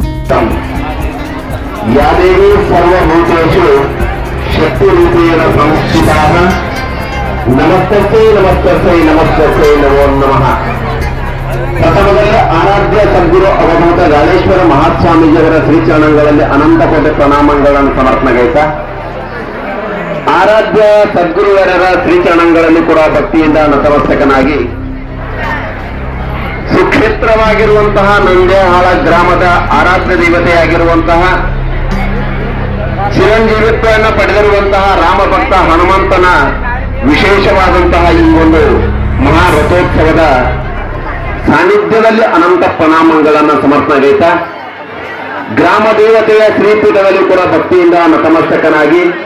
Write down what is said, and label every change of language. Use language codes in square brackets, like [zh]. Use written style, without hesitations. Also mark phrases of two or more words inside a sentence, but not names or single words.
[sa] या देवी सर्वभूतेषु शक्तिरूपेण संस्थिताः नमस्तस्यै नमस्तस्यै नमस्तस्यै नमो नमः. [kn] ಪ್ರಥಮದಲ್ಲಿ ಆರಾಧ್ಯ ಸದ್ಗುರು ಅವಧೂತ ಗಾಳೇಶ್ವರ ಮಹಾಸ್ವಾಮೀಜಿಯವರ ಶ್ರೀಚರಣಗಳಲ್ಲಿ ಅನಂತ ಕೋಟಿ ಪ್ರಣಾಮಗಳನ್ನು ಸಮರ್ಪಣೆಗೈತಾ ಆರಾಧ್ಯ ಸದ್ಗುರುವರರ ಶ್ರೀಚರಣಗಳಲ್ಲಿ ಕೂಡ ಭಕ್ತಿಯಿಂದ ನತಮಸ್ತಕನಾಗಿ ಸುಕ್ಷೇತ್ರವಾಗಿರುವಂತಹ ನಂದೇಹಾಳ ಗ್ರಾಮದ ಆರಾಧ್ಯ ದೇವತೆಯಾಗಿರುವಂತಹ ಚಿರಂಜೀವಿತ್ವವನ್ನು ಪಡೆದಿರುವಂತಹ ರಾಮಭಕ್ತ ಹನುಮಂತನ ವಿಶೇಷವಾದಂತಹ ಈ ಒಂದು ಮಹಾರಥೋತ್ಸವದ ಸಾನ್ನಿಧ್ಯದಲ್ಲಿ ಅನಂತ ಪ್ರಣಾಮಗಳನ್ನು ಸಮರ್ಪಣೆಗೈತಾ ಗ್ರಾಮ ದೇವತೆಯ ಶ್ರೀಪೀಠದಲ್ಲಿ ಕೂಡ ಭಕ್ತಿಯಿಂದ ನತಮಸ್ತಕನಾಗಿ